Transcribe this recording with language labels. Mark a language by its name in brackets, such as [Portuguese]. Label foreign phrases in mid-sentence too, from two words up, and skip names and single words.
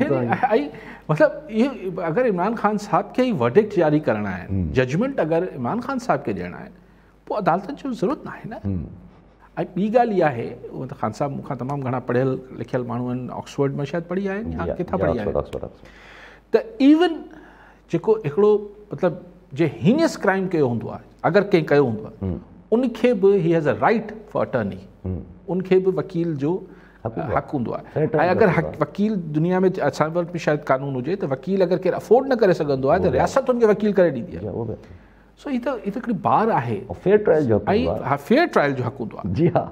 [Sindhi] मतिलबु इहो अगरि इमरान ख़ान साहब खे ई वर्डिक्ट जारी करणा आहिनि, जजमेंट अगरि इमरान ख़ान साहब खे ॾियणा आहिनि, पोइ अदालतनि जो ज़रूरत न आहे न। ऐं ॿी ॻाल्हि इहा आहे, उहो त ख़ान साहब मूंखां तमामु घणा पढ़ियल लिखियल माण्हू आहिनि, ऑक्सफोर्ड में शायदि पढ़ी आया आहिनि या किथां पढ़ी आया आहिनि, त इवन जेको हिकिड़ो मतिलबु जे [English] heinous crime [Sindhi] कयो हूंदो आहे, अगरि कंहिं कयो हूंदो आहे, उनखे बि [English] he has a right for attorney, [Sindhi] उनखे बि वकील जो हक़ हूंदो आहे। ऐं अगरि वकील दुनिया में असां वटि बि शायदि कानून हुजे त वकील अगरि केरु अफोर्ड न करे सघंदो आहे त रियासत हुनखे वकील करे ॾींदी आहे। सो ही त हिकिड़ी बार आहे, [English] fair trial [Sindhi] जो ऐं [English] fair trial [Sindhi] जो हक़ हूंदो आहे। जी हा,